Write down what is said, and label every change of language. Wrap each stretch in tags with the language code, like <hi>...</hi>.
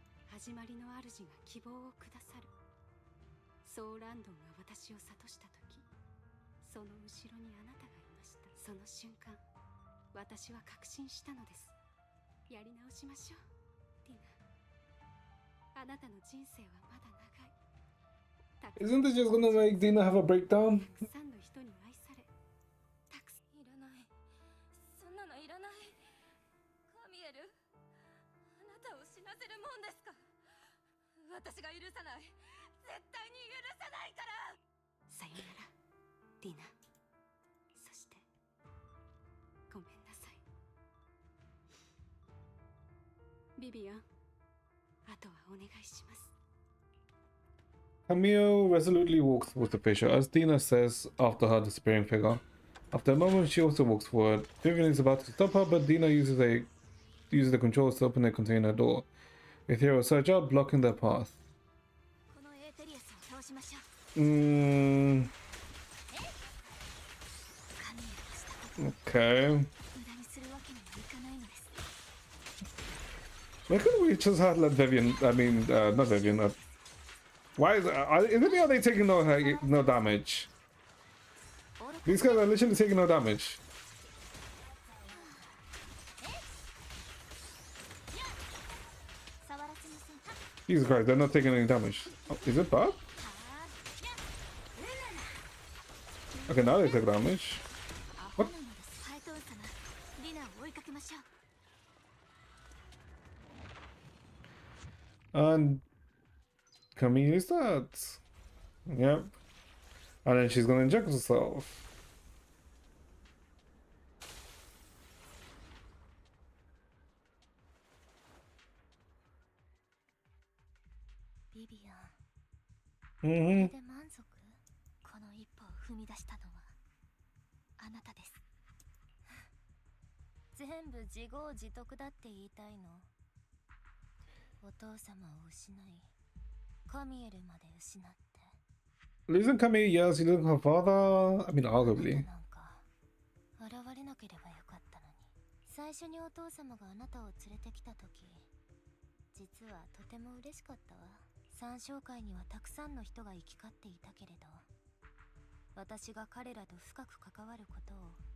<ja>始まりの主が希望をくださる。ソーランドンが私を諭した時、その後ろにあなたがいました。その瞬間、私は確信したのです。やり直しましょう、ティナ。あなたの人生はまだ長い。</ja> <en>isn't this just gonna make Dina have a breakdown?</en> <ja>たくさんの人に愛され、たくさん。いらない、そんなのいらない。カミエル、あなたを死なせるもんですか。私が許さない、絶対に許さないから。さよなら、ディナ。そしてごめんなさい。ビビアン、あとはお願いします。</ja> <en>Camille resolutely walks towards the picture as Dina says after her disappearing figure. After a moment, she also walks forward. Vivian is about to stop her, but Dina uses the controls to open the container door. Ethereal surge out, blocking their path.</en> <ja>このエーテリアスを通しましょう。 Mm, 神へのしたことを</ja> <en>okay.</en> <ja>無駄にするわけにはいかないのです。</ja> <en>Why couldn't we just have let Vivian? I mean, not Vivian. Why is are they taking no damage? These guys are literally taking no damage.</en> <ja>触らせませんか。</ja> <en>Jesus Christ, they're not taking any damage. Oh, is it bad? Okay, now they take damage.</en> <ja>アホなのです。ハイトーン様、ディナを追いかけましょう。</ja> <en>And Camille is that. Yep. And then she's gonna inject herself.</en> <ja>ビビアン、こ Mm-hmm. れで満足？この一歩を踏み出したのはあなたです。全部自業自得だって言いたいの。お父様を失い、カミエルまで失って。</ja> <en>Losing Camille, yes, you losing her father. I mean, arguably.</en> <ja>なんか現れなければよかったのに。最初にお父様があなたを連れてきた時、実はとても嬉しかったわ。三商会にはたくさんの人が行き交っていたけれど、私が彼らと深く関わることを。</ja>